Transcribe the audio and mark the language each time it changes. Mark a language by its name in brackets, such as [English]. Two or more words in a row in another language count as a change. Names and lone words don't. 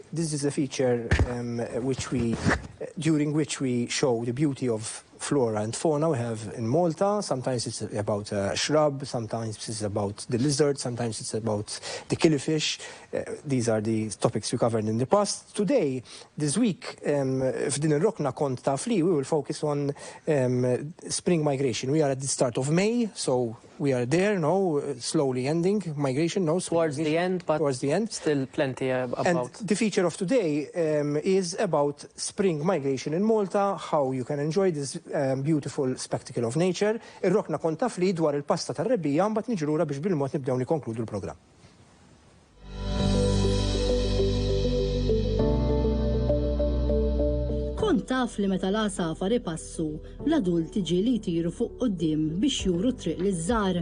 [English] This is a feature during which we show the beauty of flora and fauna we have in Malta. Sometimes it's about a shrub, sometimes it's about the lizard, sometimes it's about the killifish. These are the topics we covered in the past. Today, this week, [Maltese] f'din ir-rokna kont taf li, [English] we will focus on spring migration. We are at the start of May, so we are there now, slowly ending migration now. Towards the end, but towards the end. Still plenty about. And the feature of today is about spring migration in Malta, how you can enjoy this beautiful spectacle of nature. [Maltese] Ir-rokna kont taf li dwar il-pasta tar-rebbija, mbagħad niġu lura biex bil-mod nibdew nikkonkludu l-programm. Kont taf li meta l-għasafar ipassu, l-adulti ġieli jtiru fuq quddiem biex juru triq liż-żgħar.